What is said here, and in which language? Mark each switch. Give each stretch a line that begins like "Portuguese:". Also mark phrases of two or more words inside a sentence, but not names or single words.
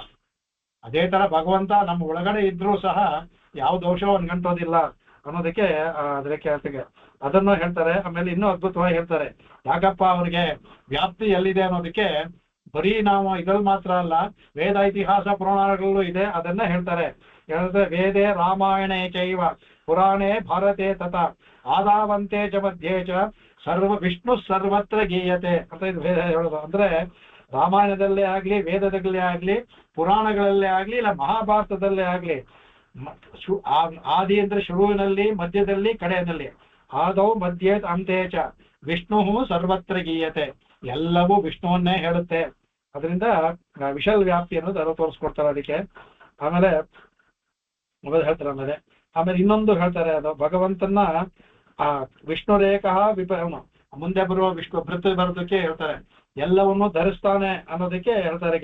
Kannada: ಅದೇ ತರ ಭಗವಂತ ನಮ್ಮ ಒಳಗಡೆ ಇದ್ರೂ ಸಹ ಯಾವ ದೋಷವೂ ಅನ್ಗಂಟೋದಿಲ್ಲ ಅನ್ನೋದಕ್ಕೆ ಅದಕ್ಕೆ ಅದನ್ನು ಹೇಳ್ತಾರೆ. ಆಮೇಲೆ ಇನ್ನೂ ಅದ್ಭುತವಾಗಿ ಹೇಳ್ತಾರೆ, ಯಾಕಪ್ಪ ಅವನಿಗೆ ವ್ಯಾಪ್ತಿ ಎಲ್ಲಿದೆ ಅನ್ನೋದಕ್ಕೆ ಬರೀ ನಾವು ಇದ್ರಲ್ಲಿ ಮಾತ್ರ ಅಲ್ಲ, ವೇದ ಇತಿಹಾಸ ಪುರಾಣಗಳಲ್ಲೂ ಇದೆ. ಅದನ್ನ ಹೇಳ್ತಾರೆ.
Sanskrit: ವೇದೇ ರಾಮಾಯಣೇ ಚೈವ ಪುರಾಣೇ ಭಾರತೆ ತಥಾ ಆದಾವಂತೆ ಚ ಮಧ್ಯೆ ಚ ವಿಷ್ಣು ಸರ್ವತ್ರ ಗೀಯತೆ
Kannada: ಅಂತ ಇದು ವೇದ ಹೇಳೋದು. ಅಂದ್ರೆ ರಾಮಾಯಣದಲ್ಲೇ ಆಗ್ಲಿ, ವೇದದಲ್ಲೇ ಆಗ್ಲಿ, ಪುರಾಣಗಳಲ್ಲೇ ಆಗ್ಲಿ, ಇಲ್ಲ ಮಹಾಭಾರತದಲ್ಲೇ ಆಗ್ಲಿ, ಆದಿ ಅಂದ್ರೆ ಶುರುವಿನಲ್ಲಿ, ಮಧ್ಯದಲ್ಲಿ, ಕಡೆಯಲ್ಲಿ,
Sanskrit: ಆದೌ ಮಧ್ಯೆ ಅಂತೆ ಚ ವಿಷ್ಣು ಸರ್ವತ್ರ ಗೀಯತೆ,
Kannada: ಎಲ್ಲವೂ ವಿಷ್ಣುವನ್ನೇ ಹೇಳುತ್ತೆ. ಅದರಿಂದ ವಿಶಾಲ ವ್ಯಾಪ್ತಿ ಅನ್ನೋದು ಅದು ತೋರಿಸ್ಕೊಡ್ತಾರೆ ಅದಕ್ಕೆ. ಆಮೇಲೆ ಹೇಳ್ತಾರೆ. ಆಮೇಲೆ ಇನ್ನೊಂದು ಹೇಳ್ತಾರೆ, ಅದು ಭಗವಂತನ ವಿಷ್ಣು ರೇಖಾ ಮುಂದೆ ಬರುವ ವಿಷ್ಣು ಭೃತ್ಯ ಬರೋದಕ್ಕೆ ಹೇಳ್ತಾರೆ, ಎಲ್ಲವನ್ನು ಧರಿಸ್ತಾನೆ ಅನ್ನೋದಕ್ಕೆ ಹೇಳ್ತಾರೆ.